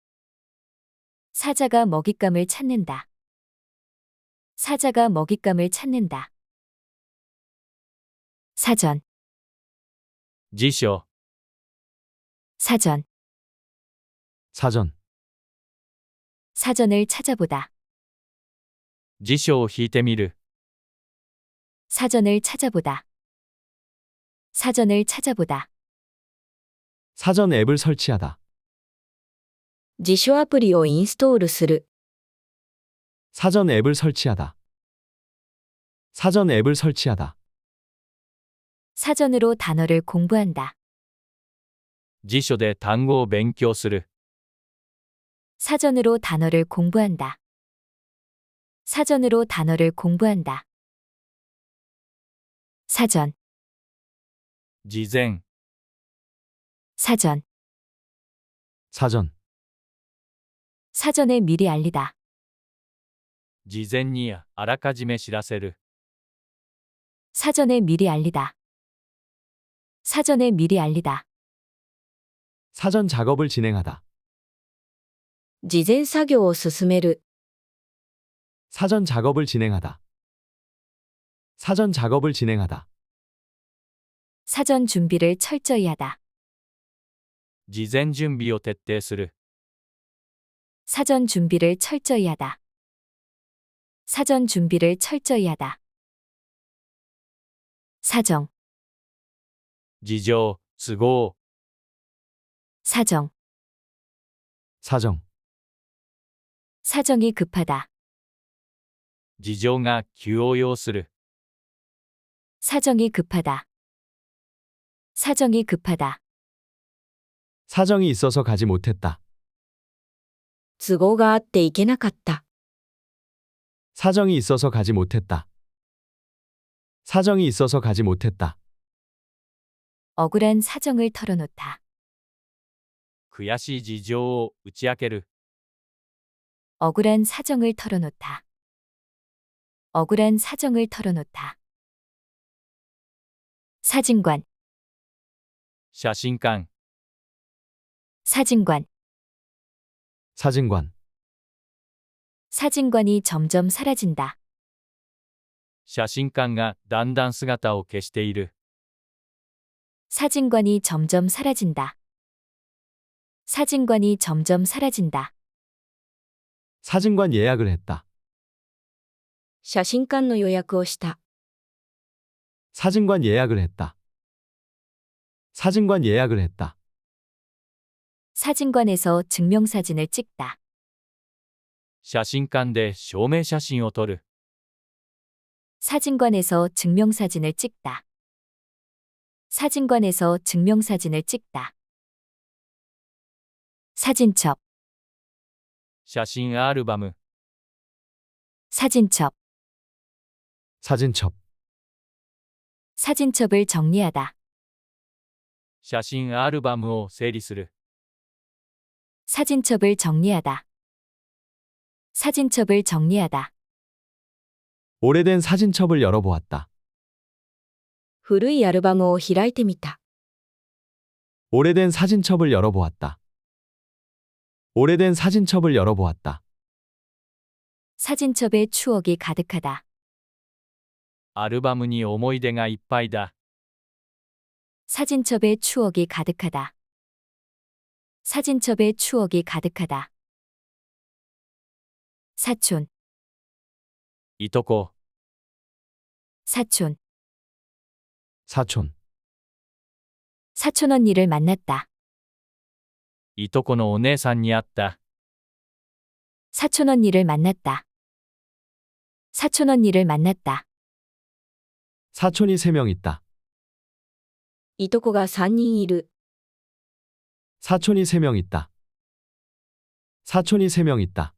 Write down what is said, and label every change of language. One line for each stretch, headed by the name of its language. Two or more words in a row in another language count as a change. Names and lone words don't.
Korean: 사자가 먹잇감을 찾는다. 사자가 먹잇감을 찾는다. 사전,
Japanese: 辞書、
Korean: 사전, 사전. 사전을 찾아보다.
Japanese: 辞書を引いてみる。
Korean: 사전을 찾아보다. 사전을 찾아보다. 사전 앱을 설치하다.
Japanese: 辞書アプリをインストールする。
Korean: 사전 앱을 설치하다. 사전 앱을 설치하다. 사전으로 단어를 공부한다.
Japanese: 辞書で単語を勉強する。
Korean: 사전으로 단어를 공부한다. 사전으로 단어를 공부한다. 사전,
Japanese: 事前、
Korean: 사전, 사전. 사전에 미리 알리다.
Japanese: 事前にあらかじめ知らせる。
Korean: 사전에 미리 알리다. 사전에 미리 알리다. 사전 작업을 진행하다.
Japanese: 事前作業を進める。
Korean: 사전 작업을 진행하다. 사전 작업을 진행하다. 사전 준비를 철저히 하다.
Japanese: 事前準備を徹底する。
Korean: 사전 준비를 철저히 하다. 사전 준비를 철저히 하다. 사정,
Japanese: 事情、都合、
Korean: 사정, 사정, 사정이 급하다.
Japanese: 事情が急を要する。
Korean: 사정이 급하다. 사정이 급하다. 사정이 있어서 가지 못했다.
Japanese: 都合があっていけなかった。
Korean: 사정이 있어서 가지 못했다. 사정이 있어서 가지 못했다. 억울한 사정을 털어놓다.
Japanese: 悔しい事情を打ち明ける。
Korean: 억울한 사정을 털어놓다. 억울한 사정을 털어놓다. 사진관,
Japanese: 写真館、
Korean: 사진관, 사진관, 사진관이 점점 사라진다.
Japanese: 写真館がだんだん姿を消している。
Korean: 사진관이 점점 사라진다. 사진관이 점점 사라진다. 사진관 예약을 했다.
Japanese: 写真館の予約をした。
Korean: 사진관 예약을 했다. 사진관 예약을 했다. 사진관에서 증명사진을 찍다.
Japanese: 写真館で証明写真を撮る。
Korean: 사진관에서 증명사진을 찍다. 사진관에서 증명사진을 찍다. 사진첩,
Japanese: 写真アルバム、
Korean: 사진첩, 사진첩, 사진첩을 정리하다.
Japanese: 写真アルバムを整理する。
Korean: 사진첩을 정리하다. 사진첩을 정리하다. 오래된 사진첩을 열어보았다.
Japanese: 古いアルバムを開いてみた。
Korean: 오래된 사진첩을 열어보았다. 오래된 사진첩을 열어보았다. 사진첩에 추억이 가득하다.
Japanese: アルバムに思い出がいっぱいだ。
Korean: 사진첩에 추억이 가득하다. 사진첩에 추억이 가득하다. 사촌,
Japanese: いとこ、
Korean: 사촌, 사촌, 사촌 언니를 만났다.
Japanese: いとこのお姉さんに会った。
Korean: 사촌 언니를 만났다. 사촌 언니를 만났다. 사촌이 3명 있다.
Japanese: いとこが3人いる。
Korean: 사촌이 3명 있다. 사촌이 3명 있다.